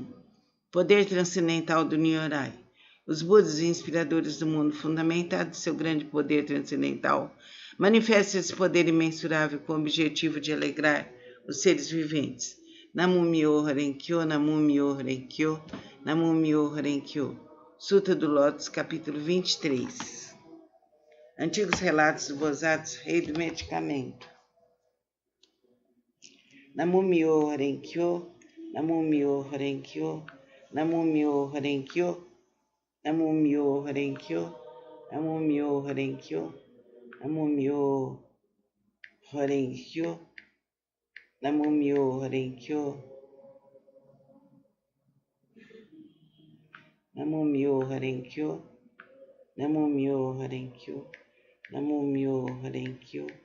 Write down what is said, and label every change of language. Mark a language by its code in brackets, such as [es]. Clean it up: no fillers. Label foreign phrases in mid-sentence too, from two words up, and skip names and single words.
[pt] Poder transcendental do Nyorai. Os Budas inspiradores do mundo, fundamentados seu grande poder transcendental, manifestam esse poder imensurável com o objetivo de alegrar os seres viventes. [ja] 南無妙法蓮華経、南無妙法蓮華経、南無妙法蓮華経. [pt] Sutra do Lótus, capítulo 23. Antigos relatos do Bosatsu, rei do medicamento. [ja] 南無妙法蓮華経、南無妙法蓮華経、南無妙法蓮華経、南無妙法蓮華経、南無妙法蓮華経、南無妙法蓮華経、南無妙法蓮華経、南無妙法蓮華経、南無妙法蓮華経、南無妙蓮華経.